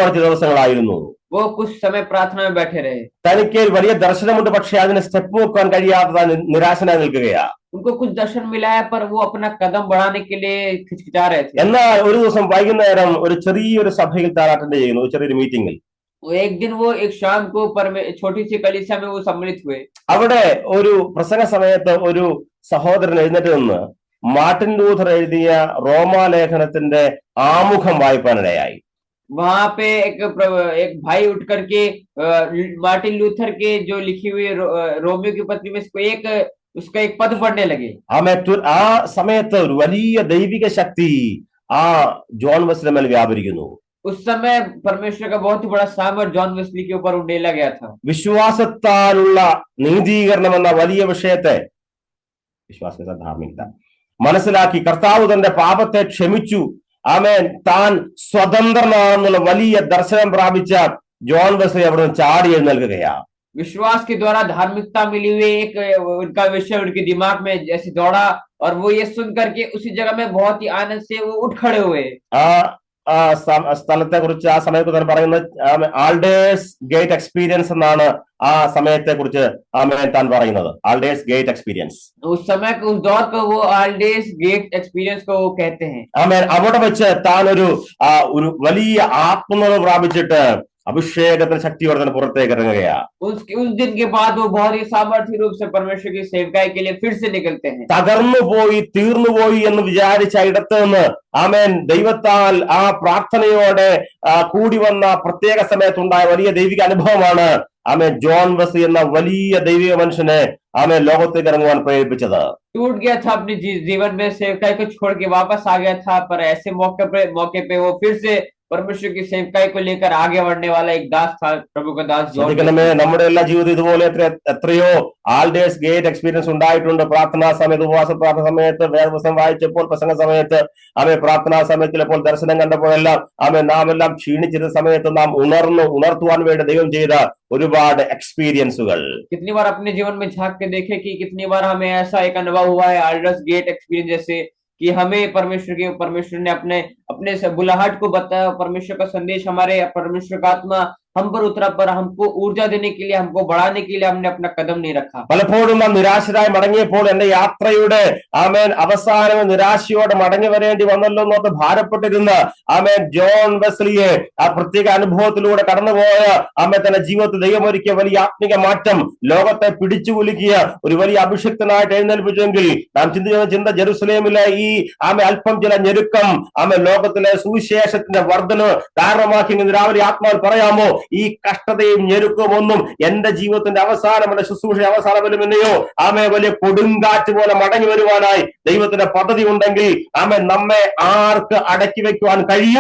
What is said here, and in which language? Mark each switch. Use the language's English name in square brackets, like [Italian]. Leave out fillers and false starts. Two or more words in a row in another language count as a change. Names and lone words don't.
[Malayalam] താൻ പ്രാർത്ഥനയോടെ ചില ദിവസങ്ങളായിരുന്നു. [Hindi] वो कुछ समय प्रार्थना में बैठे रहे। [Malayalam] തനിക്ക് ഒരു വലിയ ദർശനമുണ്ട്, പക്ഷെ അതിന് സ്റ്റെപ്പ് വെക്കാൻ കഴിയാതെ താൻ നിരാശനായി നിൽക്കുകയാ. [Hindi] उनको कुछ दर्शन मिला है पर वो अपना कदम बढ़ाने के लिए हिचकिचा रहे थे। [Malayalam] എന്നാൽ ഒരു ദിവസം വൈകുന്നേരം ഒരു ചെറിയൊരു സഭയിൽ താൻ അറ്റൻഡ് ചെയ്യുന്നു, ഒരു ചെറിയൊരു മീറ്റിംഗിൽ. [Hindi] वो एक दिन वो एक शाम को छोटी सी कलीसिया में वो सम्मिलित हुए। [Malayalam] അവിടെ ഒരു പ്രസംഗ സമയത്ത് ഒരു സഹോദരൻ എഴുന്നേറ്റ് നിന്ന് മാർട്ടിൻ ലൂഥർ എഴുതിയ റോമാലേഖനത്തിന്റെ ആമുഖം വായിപ്പാനിടയായി. [Hindi] वहां पे एक भाई उठ करके मार्टिन लूथर के जो लिखी हुई रोमियो की पत्री में उसका एक पद पढ़ने लगे। [Malayalam] ആ സമയത്ത് ഒരു വലിയ ദൈവിക ശക്തി ആ ജോൺ വെസ്ലിയുടെ മേൽ വ്യാപരിക്കുന്നു. [Hindi] उस समय परमेश्वर का बहुत ही बड़ा सामर्थ जॉन वेस्ली के ऊपर उंडेला गया था। [Malayalam] വിശ്വാസത്താലുള്ള നീതീകരണം എന്ന വലിയ വിഷയത്തെ, വിശ്വാസ ധാർമ്മികത മനസ്സിലാക്കി കർത്താവ് തന്റെ പാപത്തെ ക്ഷമിച്ചു, ആമേൻ, താൻ സ്വതന്ത്രനാണെന്നുള്ള വലിയ ദർശനം പ്രാപിച്ച ജോൺ വെസ്ലി അവിടെ നിന്ന് ചാടി എഴുന്നേൽക്കുകയാ. [Hindi] विश्वास के द्वारा धार्मिकता मिली हुई एक उनका विषय उनके दिमाग में जैसे दौड़ा और वो ये सुन करके उसी जगह में बहुत ही आनंद से वो उठ खड़े हुए। [Malayalam] ആ സ്ഥലത്തെ കുറിച്ച് ആ സമയത്ത് തന്നെ പറയുന്നത് ആൾഡേഴ്സ് ഗേറ്റ് എക്സ്പീരിയൻസ് എന്നാണ് ആ സമയത്തെ കുറിച്ച് താൻ പറയുന്നത്. ആൾഡേഴ്സ് ഗേറ്റ് എക്സ്പീരിയൻസ്. [Hindi] उस समय को, उस दौर को वो आल्डेस गेट एक्सपीरियंस को वो कहते हैं। [Malayalam] അവിടെ വെച്ച് താൻ ഒരു വലിയ ആത്മനിർഭർ പ്രാപിച്ചിട്ട് അഭിഷേകത്തിന് ശക്തിയോടെ തന്നെ പുറത്തേക്ക് ഇറങ്ങുകയാ. [Hindi] उस दिन के बाद वो बहुत ही सामर्थ्य रूप से परमेश्वर की सेवकाई के लिए फिर से निकलते हैं। [Malayalam] തകർന്നുപോയി തീർന്നുപോയി എന്ന് വിചാരിച്ച ഇടത്ത് നിന്ന് ആമേൻ ദൈവത്താൽ ആ പ്രാർത്ഥനയോടെ കൂടി വന്ന പ്രത്യേക സമയത്തുണ്ടായ വലിയ ദൈവിക അനുഭവമാണ് ആമേൻ ജോൺ വെസ്ലി എന്ന വലിയ ദൈവിക മനുഷ്യനെ ആമേൻ ലോകത്തേക്ക് ഇറങ്ങുവാൻ പ്രേരിപ്പിച്ചത്. [Hindi] टूट गया था अपने जीवन में, सेवकाई को छोड़ के वापस आ गया था, पर ऐसे मौके पे वो फिर से परमेश्वर की सेवकाई को लेकर आगे बढ़ने वाला एक दास था, प्रभु का दास जॉन वेस्ली। [Malayalam] നമ്മുടെ എല്ലാ ജീവിതം ഇതുപോലെ എത്രയോ ആൾഡേഴ്സ് ഗേറ്റ് എക്സ്പീരിയൻസ് ഉണ്ടായിട്ടുണ്ട്. പ്രാർത്ഥനാ സമയത്ത്, ഉപവാസ പ്രാർത്ഥന സമയത്ത്, വേദപുസ്തകം വായിച്ചപ്പോൾ, പ്രസംഗ സമയത്ത്, പ്രാർത്ഥനാ സമയത്ത്, ചിലപ്പോൾ ദർശനം കണ്ടപ്പോഴെല്ലാം നാം എല്ലാം ക്ഷീണിച്ചിരുന്ന സമയത്ത് നാം ഉണർത്തുവാൻ വേണ്ടി ദൈവം ചെയ്ത ഒരുപാട് എക്സ്പീരിയൻസുകൾ. [Hindi] कितनी बार अपने जीवन में झांक के देखे कि कितनी बार हमें ऐसा एक अनुभव हुआ है आल्डर्स गेट एक्सपीरियंस जैसे कि हमें परमेश्वर ने अपने बुलाहट को बताया, परमेश्वर का संदेश हमारे, परमेश्वर का आत्मा हम पर उतरा, पर हमको ऊर्जा देने के लिए, हमको बढ़ाने के लिए हमने अपना कदम नहीं रखा। [Malayalam] പലപ്പോഴും നാം നിരാശരായി മടങ്ങിയപ്പോൾ എന്റെ യാത്രയുടെ അവസാനം നിരാശയോടെ മടങ്ങി വരേണ്ടി വന്നല്ലോ എന്നോർത്ത് ഭാരപ്പെട്ടിരുന്ന ജോൺ വെസ്ലിയെ ആ പ്രത്യേക അനുഭവത്തിലൂടെ കടന്നുപോയ തന്റെ ജീവിതത്തിൽ ദൈവമൊരുക്കിയ വലിയ ആത്മിക മാറ്റം, ലോകത്തെ പിടിച്ചു കുലുക്കിയ ഒരു വലിയ അഭിഷിക്തനായിട്ട് എഴുന്നേൽപ്പിച്ചെങ്കിൽ നാം ചിന്ത ജെറുസലേമിലെ ഈ അല്പം ചില ഞെരുക്കം ലോകത്തിലെ സുവിശേഷത്തിന്റെ വർധന കാരണമാക്കി രാവിലെ ആത്മാവിൽ പറയാമോ, ഈ കഷ്ടതയും ഞെരുക്കവും ഒന്നും എന്റെ ജീവിതത്തിന്റെ അവസാനം, എന്റെ ശുശ്രൂഷ അവസാനമെന്നയോ വലിയ കൊടുങ്കാറ്റ് പോലെ മടങ്ങി വരുവാനായി ദൈവത്തിന്റെ പദ്ധതി ഉണ്ടെങ്കിൽ നമ്മെ ആർക്ക് അടക്കി വെക്കുവാൻ കഴിയും?